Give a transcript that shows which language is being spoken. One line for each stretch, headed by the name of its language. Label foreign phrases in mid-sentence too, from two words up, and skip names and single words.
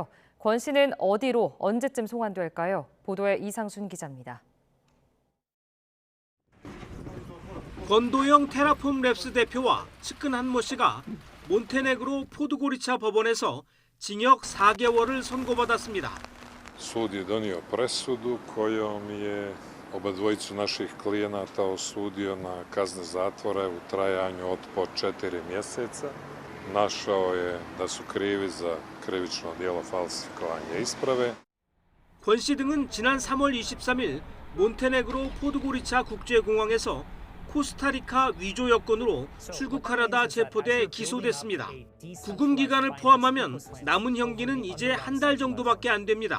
Korean: 권 씨는 어디로 언제쯤 송환될까요? 보도에 이상순 기자입니다. 권도영 테라폼 랩스 대표와 측근 한모 씨가 몬테네그로 포드고리차 법원에서 징역 4개월을 선고받았습니다.
Serbian: Sud je donio presudu kojom je obadvojicu naših klijenata osudio na kazne zatvora u trajanju od po 4 mjeseca. Našao je da su krivi za krivično djelo falsifikovanja isprave.
Korean: 권 씨 등은 지난 3월 23일 몬테네그로 포드고리차 국제공항에서 코스타리카 위조 여권으로 출국하려다 체포돼 기소됐습니다. 구금 기간을 포함하면 남은 형기는 이제 한 달 정도밖에 안 됩니다.